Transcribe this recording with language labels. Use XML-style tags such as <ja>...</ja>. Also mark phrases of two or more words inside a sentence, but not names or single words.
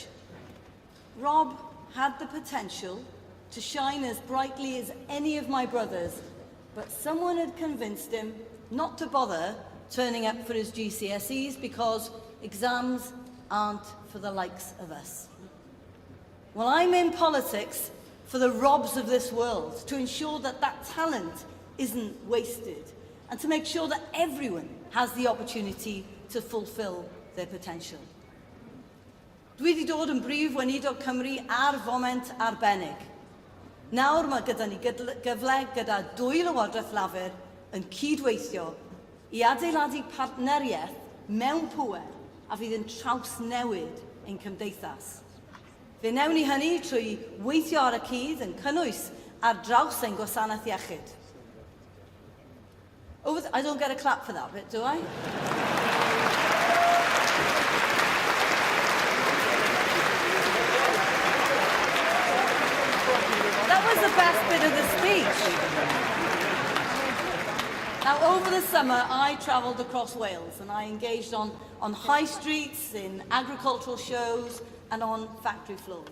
<en>Rob had the potential to shine as brightly as any of my brothers, but someone had convinced him not to bother turning up for his GCSEs because exams aren't for the likes of us. Well, I'm in politics for the Robs of this world, to ensure that that talent isn't wasted, and to make sure that everyone has the opportunity to fulfil their potential.</en> <cy>Dwi wedi dod yn brif weinidog Cymru ar foment arbennig. Nawr mae gyda ni gyfle gyda 2 lywodraeth lafur yn cydweithio i adeiladu partneriaeth mewn pŵer a fydd yn trawsnewid ein cymdeithas. Fe newn ni hynny trwy weithio ar y cyd yn cynnwys ar draws ein gwasanaeth iechyd.</cy> <en>Oh, I don't get a clap for that bit, do I? That was the best bit of the speech. Now, over the summer, I travelled across Wales and I engaged on high streets, in agricultural shows and on factory floors.</en>